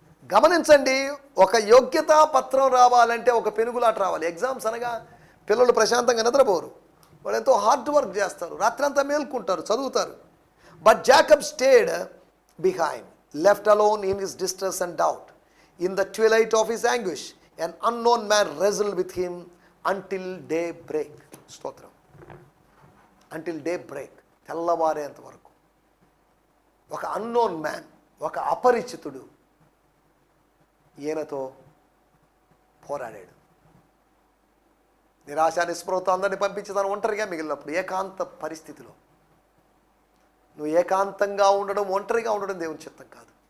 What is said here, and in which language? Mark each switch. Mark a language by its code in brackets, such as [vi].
[te] గమనించండి, ఒక యోగ్యతా పత్రం రావాలంటే ఒక పెనుగులాట రావాలి. ఎగ్జామ్స్ అనగా పిల్లలు ప్రశాంతంగా నిద్రపోరు, వాళ్ళు ఎంతో హార్డ్ వర్క్ చేస్తారు, రాత్రంతా మేల్కుంటారు, చదువుతారు. [en] But Jacob stayed behind, left alone in his distress and doubt. In the twilight of his anguish, an unknown man wrestled with him until daybreak. [te] స్తోత్రం. [en] Until daybreak, [te] తెల్లవారేంత వరకు. ఒక [en] unknown man, [te] ఒక అపరిచితుడు ఈయనతో పోరాడాడు. నిరాశ నిస్పృహతో అందరినీ పంపించి తను ఒంటరిగా మిగిలినప్పుడు ఏకాంత పరిస్థితిలో, నువ్వు ఏకాంతంగా ఉండడం, ఒంటరిగా ఉండడం దేవుని చిత్తం కాదు.